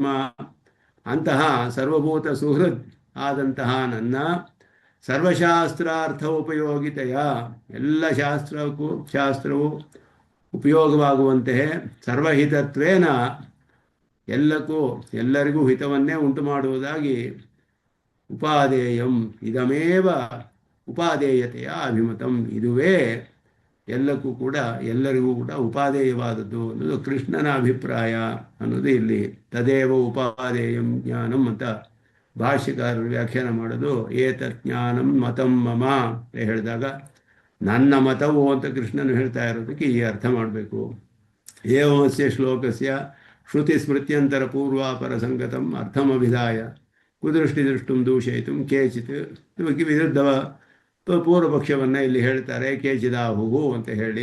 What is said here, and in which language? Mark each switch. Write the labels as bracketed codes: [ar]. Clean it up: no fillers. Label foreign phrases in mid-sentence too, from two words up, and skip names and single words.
[kn] ಅಂತಹ ಸರ್ವಭೂತ ಸುಹೃದ್ ಆದಂತಹ ನನ್ನ ಸರ್ವಶಾಸ್ತ್ರಾರ್ಥ ಉಪಯೋಗಿತೆಯ, ಎಲ್ಲ ಶಾಸ್ತ್ರವು ಉಪಯೋಗವಾಗುವಂತೆ ಸರ್ವಹಿತತ್ವೇನ ಎಲ್ಲರಿಗೂ ಹಿತವನ್ನೇ ಉಂಟು ಮಾಡುವುದಾಗಿ [sa] ಉಪಾದೇಯಂ ಇದಮೇವ ಉಪಾದೇಯತೆಯ ಅಭಿಮತಂ, [kn] ಇದುವೇ ಎಲ್ಲರಿಗೂ ಕೂಡ ಉಪಾದೇಯವಾದದ್ದು ಅನ್ನೋದು ಕೃಷ್ಣನ ಅಭಿಪ್ರಾಯ ಅನ್ನೋದು ಇಲ್ಲಿ. [sa] ತದೇವ ಉಪಾದೇಯಂ ಜ್ಞಾನಂ [kn] ಅಂತ ಭಾಷ್ಯಕಾರರು ವ್ಯಾಖ್ಯಾನ ಮಾಡೋದು. [sa] ಏತತ್ ಜ್ಞಾನಂ ಮತಂ ಮಮ [kn] ಅಂತ ಹೇಳಿದಾಗ ನನ್ನ ಮತವು ಅಂತ ಕೃಷ್ಣನು ಹೇಳ್ತಾ ಇರೋದಕ್ಕೆ ಈ ಅರ್ಥ ಮಾಡಬೇಕು. [sa] ಏವಮಸ್ಯ ಶ್ಲೋಕಸ್ಯ ಶ್ರುತಿ ಸ್ಮೃತ್ಯಂತರ ಪೂರ್ವಾಪರ ಸಂಗತಂ ಅರ್ಥಮಭಿಧಾಯ ಕುದೃಷ್ಟಿ ದೃಷ್ಟುಂ ದೂಷಯಿತು ಕೇಚಿತ್. [kn] ಇವಕ್ಕೆ ವಿರುದ್ಧವ ಪೂರ್ವಪಕ್ಷವನ್ನು ಇಲ್ಲಿ ಹೇಳ್ತಾರೆ, ಕೇಚಿದಾಹುವು ಅಂತ ಹೇಳಿ.